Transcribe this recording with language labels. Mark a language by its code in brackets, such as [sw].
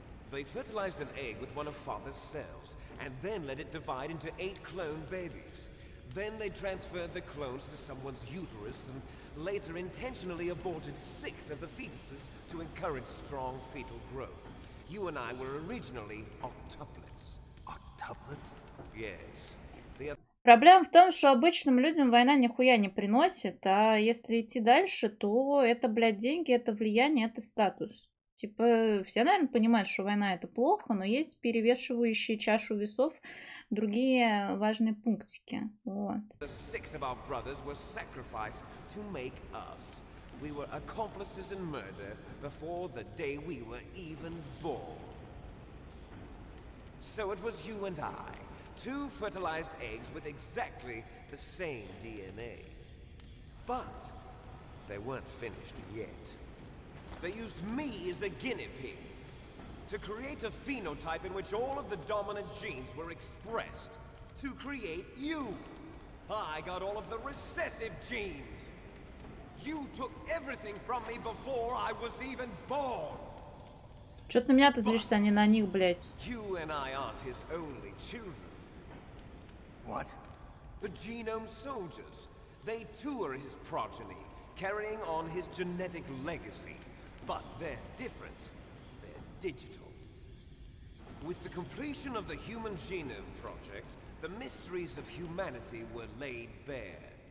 [en] They fertilized an egg with one of Father's cells, and then let it divide into 8 clone babies. Then they transferred the clones to someone's uterus and later intentionally aborted 6 of the fetuses to encourage strong fetal growth. You and I were originally octuplets. Octuplets? Yes. The [ru] Проблема в том, что обычным людям война нихуя не приносит, а если идти дальше, то это, блядь, деньги, это влияние, это статус. Типа, все, наверное, понимают, что война это плохо, но есть перевешивающие чашу весов другие важные пунктики. Вот. [en] The 6 of our brothers were sacrificed to make us. We were accomplices in murder before the day we were even born. So it was you and I, 2 fertilized eggs with exactly the same DNA. But they weren't finished yet. They used me as a guinea pig to create a phenotype in which all of the dominant genes were expressed. To create you. I got all of the recessive genes. You took everything from me before I was even born. [ru] Чё ты на меня-то злишься, а не на них, блядь? [en] You and I aren't his only children. What? The Genome Soldiers. They too are his progeny, carrying on his genetic legacy. But they're different. They're digital. With the completion of the Human Genome Project, the mysteries of humanity were laid bare.